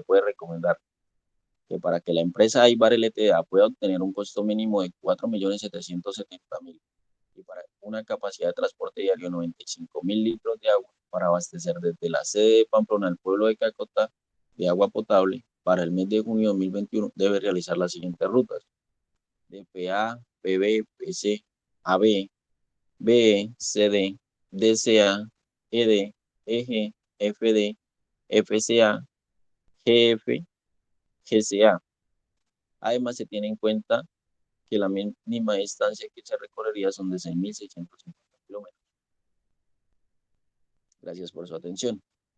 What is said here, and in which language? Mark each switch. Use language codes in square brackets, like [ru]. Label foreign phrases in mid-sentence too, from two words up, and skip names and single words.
[es] puede recomendar que para que la empresa Aibar LTDA pueda obtener un costo mínimo de 4.770.000 y para una capacidad de transporte diario de 95.000 litros de agua para abastecer desde la sede de Pamplona al pueblo de Cacotá de agua potable, para el mes de junio de 2021 debe realizar las siguientes rutas: DPA, PB, PC, AB, BE, CD, DCA, ED, EG, FD, FCA, GF, GCA. Además, se tiene en cuenta que la mínima distancia que se recorrería son de 6.650 kilómetros. Gracias por su atención.